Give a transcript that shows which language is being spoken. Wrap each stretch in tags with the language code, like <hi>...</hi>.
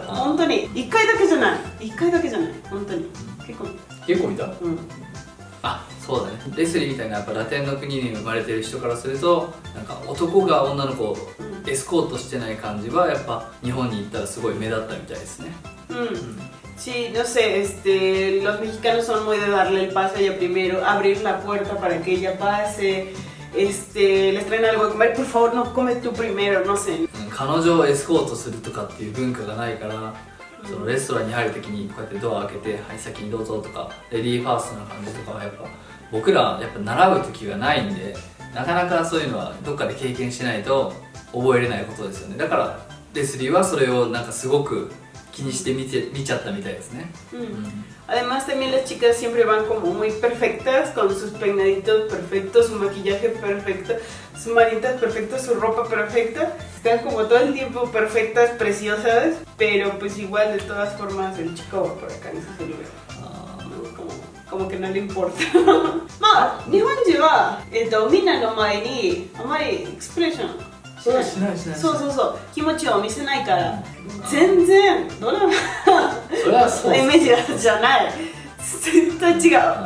<ja>本当に1回だけじゃない。 1回だけじゃない。本当に結構見た。あ、そうだね。レスリーみたいなやっぱラテンの国に生まれてる人からすると、なんか男が女の子をエスコートしてない感じはやっぱ日本に行ったらすごい目立ったみたいですね。</ja> <es>Sí, no sé, los mexicanos son muy de darle el paso a ella primero, abrir la puerta para que ella pase, les traen algo de comer, por favor no come tú primero, no sé.</es> <ja>彼女をエスコートするとかっていう文化がないから、そのレストランに入るときにこうやってドア開けて「はい先にどうぞ」とかレディーファーストな感じとかはやっぱ僕らやっぱ習う時がないんで、なかなかそういうのはどっかで経験しないと覚えれないことですよね。だからレスリーはそれをなんかすごく気にして見ちゃったみたいですね。</ja> <es>Además también las chicas siempre van como muy perfectas, con sus peinaditos perfectos, su maquillaje perfecto, sus manitas perfectas, su ropa perfecta. Están como todo el tiempo perfectas, preciosas, pero pues igual de todas formas el chico va por acá en ese celular. Como que no le importa.</es> <ja>まあ日本人はみんなの前にあまりエクスプレッションしない。そう気持ちを見せないから全然ドラマのイメージじゃない。絶対違う。</ja>